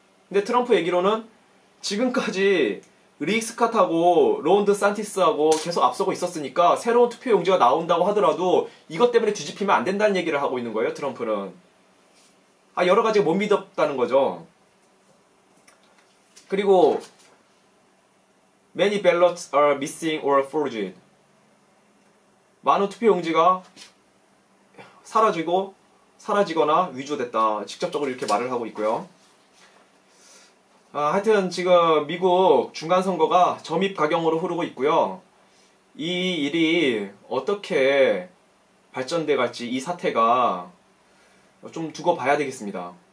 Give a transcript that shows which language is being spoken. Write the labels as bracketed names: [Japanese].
[Korean] 근데 트럼프 얘기로는 지금까지 릭 스캇하고 론 드산티스하고 계속 앞서고 있었으니까 새로운 투표용지가 나온다고 하더라도 이것 때문에 뒤집히면 안 된다는 얘기를 하고 있는 거예요, 트럼프는. 여러 가지가 못 믿었다는 거죠. 그리고 [English] many ballots are missing or forged. [Korean] 많은 투표용지가 사라지거나 위조됐다, 직접적으로 이렇게 말을 하고 있고요. 하여튼 지금 미국 중간선거가 점입가경으로 흐르고 있고요. 이 일이 어떻게 발전돼 갈지, 이 사태가 좀 두고 봐야 되겠습니다.